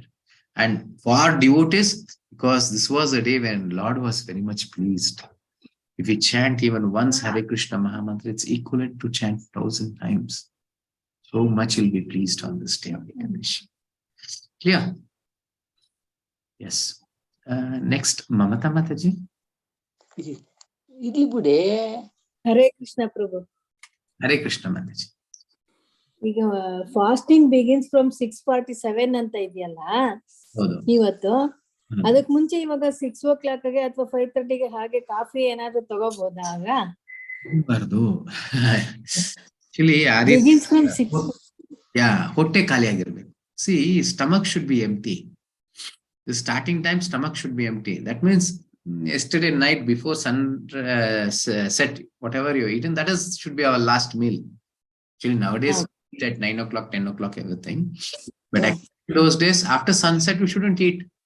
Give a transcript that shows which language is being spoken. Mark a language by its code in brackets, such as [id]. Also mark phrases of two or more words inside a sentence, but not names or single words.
[en] And for devotees, because this was a day when Lord was very much pleased. If we chant even once Hare Krishna Mahamantra, it's equivalent to chant 1,000 times. So much he'll be pleased on this day of Ekadashi. Clear? Yes. Next, Mamata Mataji. [kn] ಇರ್ಲಿ ಬಿಡಿ. ಹರೇ ಕೃಷ್ಣ ಪ್ರಭು. [en] Hare Krishna Mataji. [kn] ಈಗ [en] fasting begins from 6:47 [kn] ಅಂತ ಇದೆಯಲ್ಲ ಇವತ್ತು. ಅದಕ್ ಮುಂಚೆ ಇವಾಗ 6 o'clock ಅಥವಾ 5:30 ಹಾಗೆ ಕಾಫಿ ಏನಾದ್ರು ತಗೋಬಹುದಾ ಆಗ? ಬಾರ್ದು. Actually, [en] begins from 6. [kn] ಹೊಟ್ಟೆ ಖಾಲಿ ಆಗಿರ್ಬೇಕು. [en] See, stomach should be empty. The starting time, stomach should be empty. That means yesterday night before sun set, whatever you eaten, that should be our last meal. Actually, nowadays, we eat at 9 o'clock, 10 o'clock, everything. But actually, those days, after sunset, we shouldn't eat.